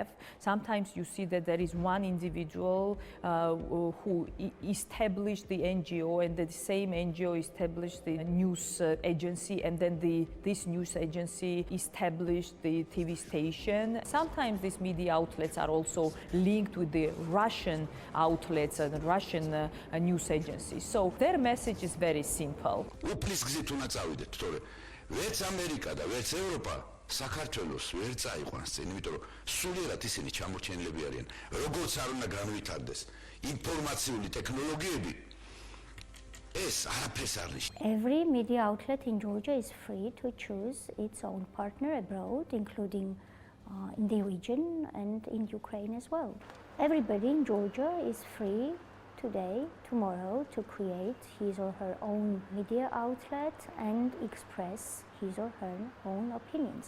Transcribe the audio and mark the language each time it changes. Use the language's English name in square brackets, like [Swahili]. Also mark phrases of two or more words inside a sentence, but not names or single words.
[English] Sometimes you see that there is one individual who established the NGO, and the same NGO established the news agency, and then this news agency established the TV station. Sometimes these media outlets are also linked with the Russian outlets and Russian news agencies. So their message is very simple. [Georgian] Ვერც ამერიკა და ვერც ევროპა საქართველოს ვერ წაიყვანს წინ, იმიტომ რომ სულიერად ისინი ჩამორჩენილები არიან. როგორც არ უნდა განვითარდეს ინფორმაციული ტექნოლოგიები, ეს არაფერს არ ნიშნავს. [English] Every media outlet in Georgia is free to choose its own partner abroad, including in the region and in Ukraine as well. Everybody in Georgia is free today, tomorrow, to create his or her own media outlet and express his or her own opinions.